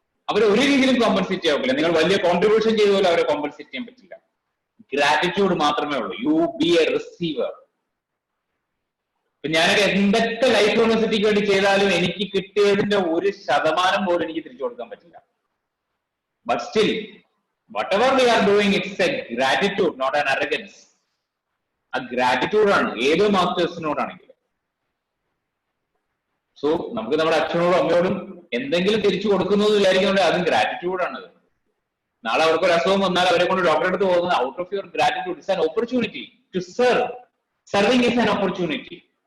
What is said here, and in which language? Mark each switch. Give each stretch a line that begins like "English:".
Malayalam: അവർ ഒരു രീതിയിലും കോമ്പൻസേറ്റ് ചെയ്യാൻ പറ്റില്ല. നിങ്ങൾ വലിയ കോൺട്രിബ്യൂഷൻ ചെയ്ത പോലെ അവരെ കോമ്പൻസേറ്റ് ചെയ്യാൻ പറ്റില്ല. ഗ്രാറ്റിറ്റ്യൂഡ് മാത്രമേ ഉള്ളൂ.
English: You be a receiver.
Malayalam: ഇപ്പൊ ഞാനൊക്കെ എന്തൊക്കെ ലൈഫ് യൂണിവേഴ്സിറ്റിക്ക് വേണ്ടി ചെയ്താലും എനിക്ക് കിട്ടിയതിന്റെ 1% പോലും എനിക്ക് തിരിച്ചു കൊടുക്കാൻ പറ്റില്ല. But still
English: whatever we are doing, it's a gratitude, not an arrogance.
Malayalam: ആ ഗ്രാറ്റിറ്റ്യൂഡ് ആണ് ഏതോ മാസ്റ്റേഴ്സിനോടാണെങ്കിലും. സോ നമുക്ക് നമ്മുടെ അച്ഛനോടും അമ്മയോടും എന്തെങ്കിലും തിരിച്ചു കൊടുക്കുന്നു എന്ന് വിചാരിക്കുന്നുണ്ട്, അതും ഗ്രാറ്റിറ്റ്യൂഡാണത്. നാളെ അവർക്ക് ഒരു അസുഖം വന്നാൽ അവരെ കൊണ്ട് ഡോക്ടറെ അടുത്ത് പോകുന്നത്
English: Out of your gratitude. It's an opportunity to serve. Serving is an opportunity.